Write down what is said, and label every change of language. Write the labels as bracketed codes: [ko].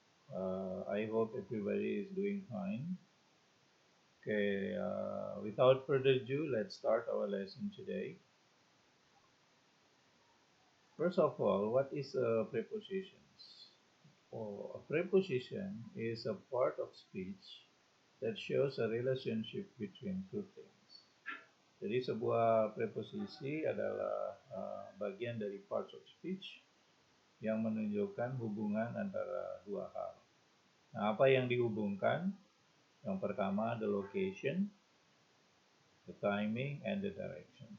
[en] I hope everybody is doing fine. Okay, without further ado, let's start our lesson today. First of all, what is a preposition? A preposition is a part of speech that shows a relationship between two things. [id] Jadi sebuah preposisi adalah bagian dari parts of speech yang menunjukkan hubungan antara dua hal. Nah, apa yang dihubungkan? Yang pertama, [en] the location, the timing, and the direction.